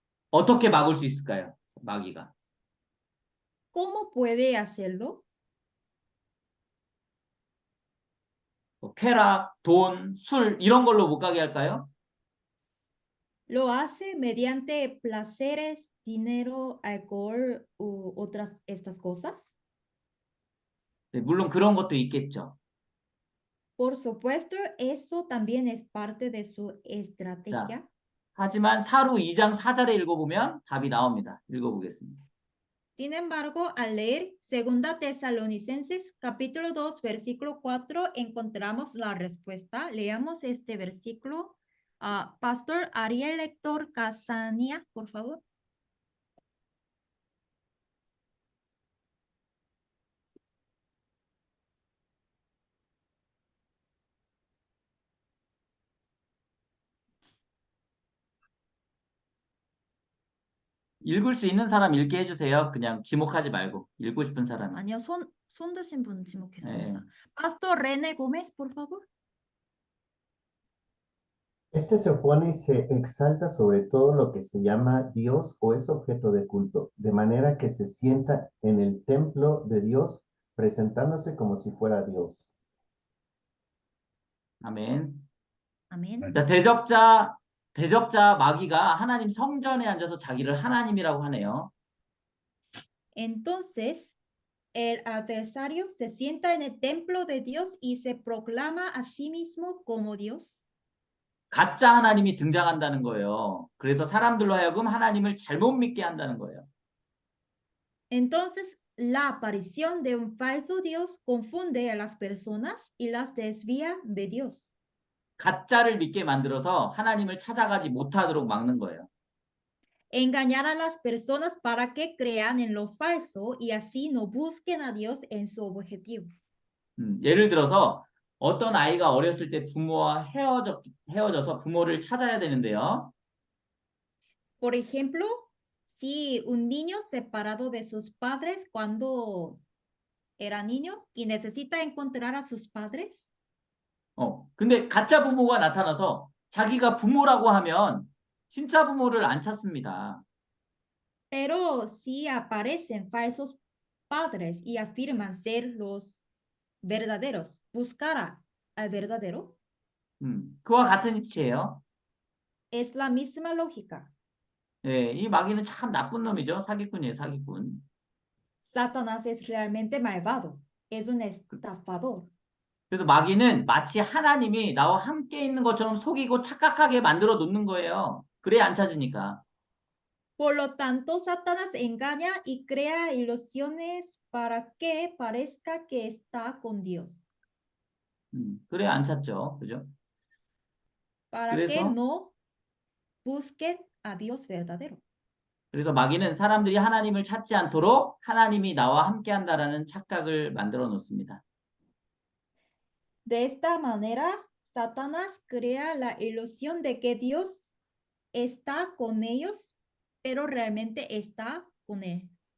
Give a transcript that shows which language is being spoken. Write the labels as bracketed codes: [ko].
[ko] 어떻게 막을 수 있을까요? 마귀가. [es] ¿Cómo puede hacerlo? [ko] 쾌락, 돈, 술 이런 걸로 못 가게 할까요? [es] Lo hace mediante placeres, dinero, alcohol u otras estas cosas. [ko] 네, 물론 그런 것도 있겠죠. [es] Por supuesto, eso también es parte de su estrategia. [ko] 하지만 사루 2장 4절에 읽어보면 답이 나옵니다. 읽어보겠습니다. [es] Sin embargo, al leer 2 Tesalonicenses capítulo 2, versículo 4, encontramos la respuesta. Leamos este versículo. Pastor Ariel Héctor Casania, por favor. [ko] 읽을 수 있는 사람 읽게 해주세요. 그냥 지목하지 말고 읽고 싶은 사람. 아니요, 손 드신 분 지목했습니다. 네. [es] Pastor René Gómez, por favor. Este se opone y se exalta sobre todo lo que se llama Dios o es objeto de culto, de manera que se sienta en el templo de Dios presentándose como si fuera Dios. [ko] 아멘. 아멘. 자, 대적자 마귀가 하나님 성전에 앉아서 자기를 하나님이라고 하네요. [es] Entonces, el adversario se sienta en el templo de Dios y se proclama a sí mismo como Dios. [ko] 가짜 하나님이 등장한다는 거예요. 그래서 사람들로 하여금 하나님을 잘못 믿게 한다는 거예요. [es] Entonces, la aparición de un falso Dios confunde a las personas y las desvía de Dios. [ko] 가짜를 믿게 만들어서 하나님을 찾아가지 못하도록 막는 거예요. [es] Engañar a las personas para que crean en lo falso y así no busquen a Dios en su objetivo. [ko] 예를 들어서 어떤 아이가 어렸을 때 부모와 헤어져서 부모를 찾아야 되는데요. [es] Por ejemplo, si un niño separado de sus padres cuando era niño y necesita encontrar a sus padres. [ko] 근데 가짜 부모가 나타나서 자기가 부모라고 하면 진짜 부모를 안 찾습니다. [es] Pero si aparecen falsos padres y afirman ser los verdaderos, buscar al verdadero. [ko] 그와 같은 이치예요. [es] Es la misma lógica. [ko] 예, 이 마귀는 참 나쁜 놈이죠. 사기꾼이에요, 사기꾼. [es] Satanás es realmente malvado. Es un estafador. [ko] 그래서 마귀는 마치 하나님이 나와 함께 있는 것처럼 속이고 착각하게 만들어 놓는 거예요. 그래야 안 찾으니까. [es] Por lo tanto, Satanás engaña y crea ilusiones para que parezca que está con Dios. [ko] 그래야 안 찾죠. 그죠? [es] Para que no busquen a Dios verdadero. [ko] 그래서 마귀는 사람들이 하나님을 찾지 않도록 하나님이 나와 함께 한다라는 착각을 만들어 놓습니다. [es] De esta manera, Satanás crea la ilusión de que Dios está con ellos, pero realmente está con él.